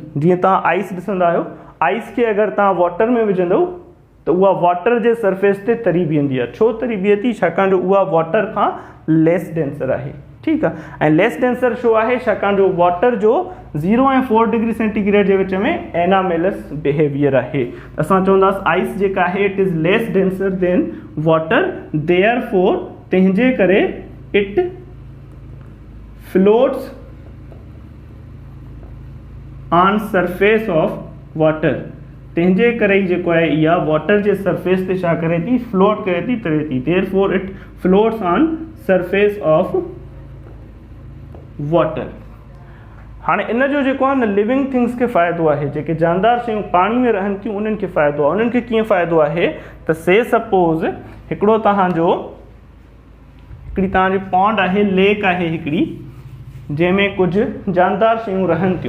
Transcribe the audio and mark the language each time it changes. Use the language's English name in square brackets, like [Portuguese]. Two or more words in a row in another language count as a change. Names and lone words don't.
[Sindhi] जीअं तव्हां आइस ॾिसंदा आहियो, आइस खे अगरि तव्हां वाटर में विझंदव त उहा वाटर जे सरफेस ते तरी बीहंदी आहे। छो तरी बीहे थी, छाकाणि जो उहा वाटर खां [English] less denser [Sindhi] आहे। ठीकु आहे, ऐं [English] less denser [Sindhi] छो आहे, छाकाणि जो वाटर जो 0 ऐं 4 [English] degree centigrade [Sindhi] जे विच में [English] anomalous behaviour [Sindhi] आहे। असां चवंदासीं आइस जेका आहे [English] it is less denser than water, therefore [Sindhi] तंहिंजे करे [English] it floats on surface of water, [Sindhi] तंहिंजे करे ई जेको आहे इहा वाटर जे सरफेस ते छा करे थी, फ्लोट करे थी, तरे थी। [English] therefore it floats on surface of water. [Sindhi] हाणे इन जो जेको आहे न [English] living things [Sindhi] खे फ़ाइदो आहे, जेके जानदार शयूं पाणी में रहनि थियूं उन्हनि खे फ़ाइदो आहे। उन्हनि खे कीअं फ़ाइदो आहे त [English] say suppose [Sindhi] हिकिड़ी तव्हांजी पॉन्ड आहे, लेक आहे हिकिड़ी, जंहिंमें कुझु जानदार शयूं रहनि थियूं।